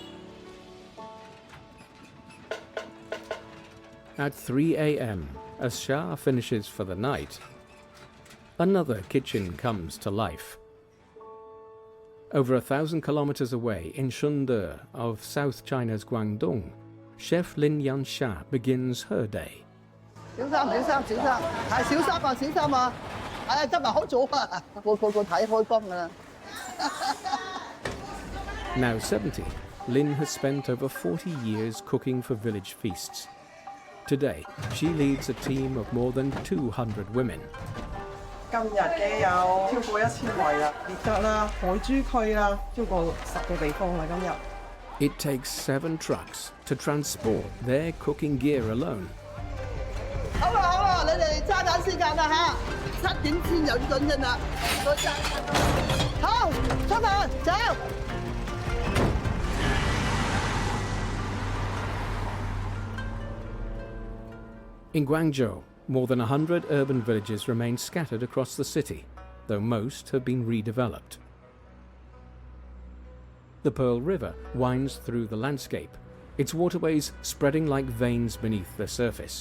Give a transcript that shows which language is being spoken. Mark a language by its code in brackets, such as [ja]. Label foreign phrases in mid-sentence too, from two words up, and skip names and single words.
[en] At 3 a.m., as Shah finishes for the night, another kitchen comes to life. Over 1,000 kilometers away in Shunde of South China's Guangdong, Chef Lin Yansha begins her day. [yue] 小心，係小心啊！哎，今日好早啊，個睇開工㗎啦。 [en] Now 70, Lin has spent over 40 years cooking for village feasts. Today, she leads a team of more than 200 women. [yue] 今日嘅有超過1000圍啦，列格啦、海珠區啦，超過10個地方啦，今日。 [en] It takes 7 trucks to transport their cooking gear alone. [yue] 好啦，你哋揸緊時間啦嚇，7點先有準㗎啦。好，出發走。 [en] In Guangzhou, more than 100 urban villages remain scattered across the city, though most have been redeveloped. The Pearl River winds through the landscape, its waterways spreading like veins beneath the surface.